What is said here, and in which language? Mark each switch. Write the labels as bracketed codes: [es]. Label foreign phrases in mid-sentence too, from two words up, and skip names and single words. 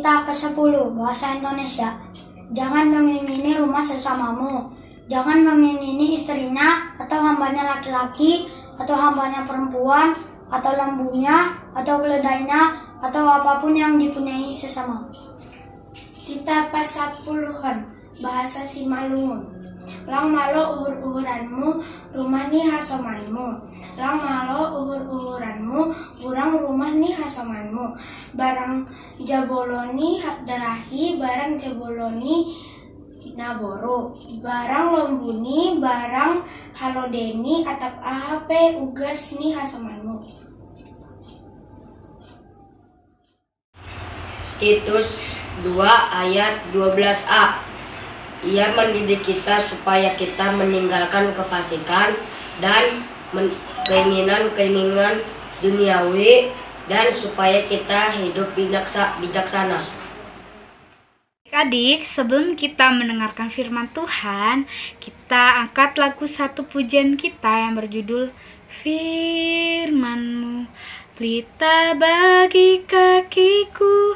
[id] ke-10 Bahasa Indonesia. Jangan mengingini rumah sesamamu. Jangan mengingini istrinya atau hambanya laki-laki atau hambanya perempuan atau lembunya atau keledainya atau apapun yang dipunyai sesama. [bts] Kita pasapuluhan Bahasa Simalungun. Lang malo uhur-uhuranmu, rumah ni hasomanmu. Lang malo uhur-uhuranmu, burang rumah ni hasomanmu. Barang jaboloni darahi, barang jaboloni naboro. Barang lombuni, barang halodeni, atap ahape ugas ni hasomanmu. [id] Titus 2 ayat 12a. Ia mendidik kita supaya kita meninggalkan kefasikan dan keinginan-keinginan duniawi, dan supaya kita hidup bijaksana. Adik, sebelum kita mendengarkan firman Tuhan, kita angkat lagu satu pujian kita yang berjudul Firman-Mu, pelita bagi kakiku.